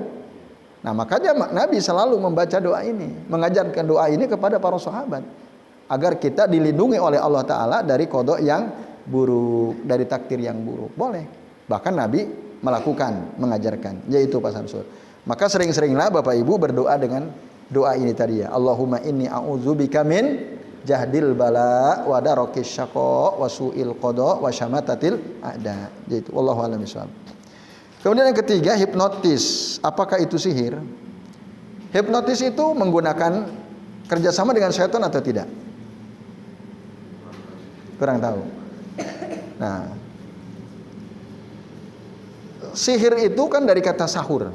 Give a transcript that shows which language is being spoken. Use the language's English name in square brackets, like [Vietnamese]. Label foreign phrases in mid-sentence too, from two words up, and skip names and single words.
[Indonesian] Nah, makanya Nabi selalu membaca doa ini, mengajarkan doa ini kepada para sahabat agar kita dilindungi oleh Allah taala dari qada yang buruk, dari takdir yang buruk. Boleh. Bahkan Nabi melakukan, mengajarkan, yaitu Pak Samsul. Maka sering-seringlah Bapak Ibu berdoa dengan doa ini tadi ya. [Arabic] اللهم إني أعوذ بك من جهد البلاء ودرك الشقاء وسوء القضاء وشماتة الأعداء. [Indonesian] Yaitu [Arabic] والله أعلم بالصواب. [Indonesian] Kemudian yang ketiga, hipnotis. Apakah itu sihir? Hipnotis itu menggunakan kerjasama dengan syaitan atau tidak? Kurang tahu. Nah, sihir itu kan dari kata sahur.